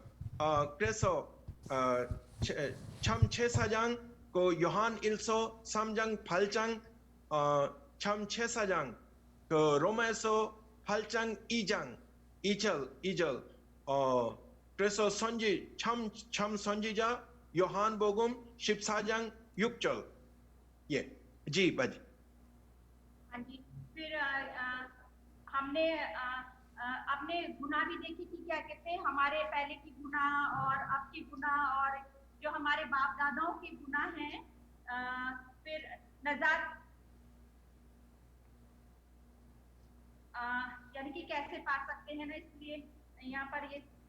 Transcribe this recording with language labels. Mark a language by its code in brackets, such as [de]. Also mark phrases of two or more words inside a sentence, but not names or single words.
[ko] 그래서 참 제사장 그 요한 1서 3장 8장 참 제사장 그 로마에서 8장 2절 그래서 참 선지자 요한복음 14장 6절. 예, [hi] जी बाजी. हाँ जी, फिर हमने अपने गुनाह भी देखी कि क्या कहते हैं हमारे पहले की गुनाह और अब की गुनाह और जो हमारे बाप दादाओं के गुनाह हैं, फिर नजात यानी कि कैसे पा सकते हैं ना, इसलिए यहाँ पर ये